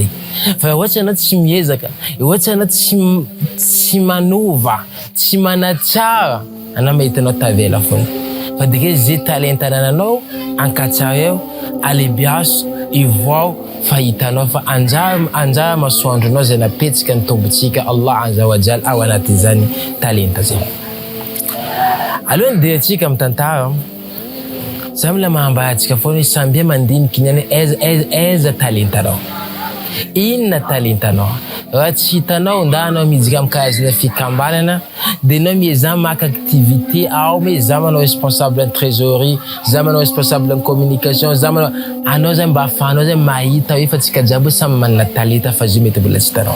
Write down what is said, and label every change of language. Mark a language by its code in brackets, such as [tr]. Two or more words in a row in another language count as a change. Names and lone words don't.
[mg] Fa ohatra anao tsy miezaka, ohatra anao tsy manova, tsy manatsara, anao mahitanao tavela foana. Fa dike zay talenta ananao ankatsara eo, alebiaso, ivoao, fahitanao fa anjara masoandronao zay napetsika ny tompontsika [ar] Allah azza wa jalla [mg] ao anatin'izany talenta zay. Aloha ny diantsika amin'ny tantara, za mila mahambaratsika foana samby mandiniky ny aiza talentanao. Inona talentanao? Raha tsy hitanao nda anao mijika amin'ny karazana fikambanana, dia anao miezama maka activité ao, miezama manao responsable ny trésorerie, za manao responsable ny communication, za manao anao zany mba afahanao zany mahita hoe fa tsika jiaby samy manana talenta fa zio mety mbola tsy hitanao.